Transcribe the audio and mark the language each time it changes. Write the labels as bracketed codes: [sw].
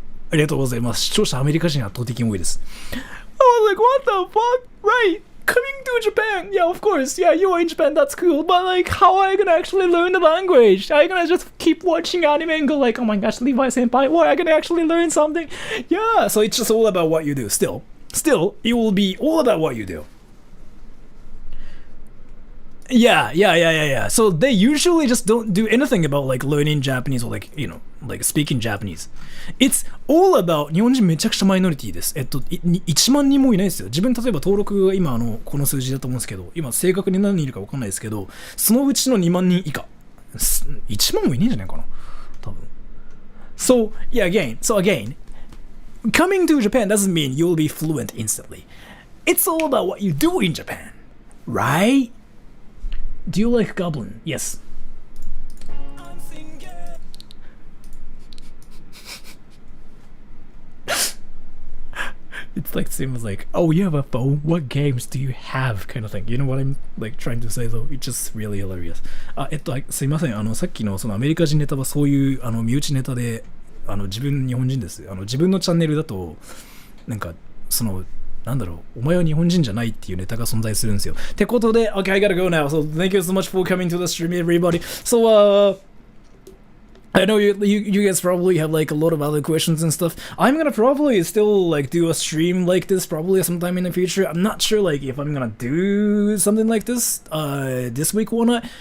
[ja] ありがとうございます。視聴者アメリカ人圧倒的に多いです。 [en] I was like, what the fuck? Right. Coming to Japan, yeah, of course, yeah, you're in Japan, that's cool, but like, how are I gonna actually learn the language? Are you gonna just keep watching anime and go like, oh my gosh, Levi senpai, or are you gonna actually learn something? Yeah, so it's just all about what you do. Still, it will be all about what you do. Yeah. So they usually just don't do anything about like learning Japanese or like, like speaking Japanese. It's all about [ja] 日本人めちゃくちゃマイノリティです。1万人もいないですよ。自分例えば登録が今この数字だと思うんですけど、今正確に何人いるか分かんないですけど、そのうちの2万人以下。1万もいねえんじゃないかな。多分。 [en] So again, coming to Japan doesn't mean you'll be fluent instantly. It's all about what you do in Japan, right? Do you like Goblin? Yes. It's like same as like, oh, you have a phone? What games do you have? Kind of thing. You know what I'm like trying to say though? It's just really hilarious. [ja] すいません。さっきのそのアメリカ人ネタはそういう身内ネタで、自分日本人です。自分のチャンネルだとなんかそのなんだろう、お前は日本人じゃないっていうネタが存在するんですよ。ってことで、 [en] Okay, I gotta go now. So thank you so much for coming to the stream, everybody. So I know you guys probably have like a lot of other questions and stuff. I'm gonna probably still like do a stream like this probably sometime in the future. I'm not sure like if I'm gonna do something like this this week or not.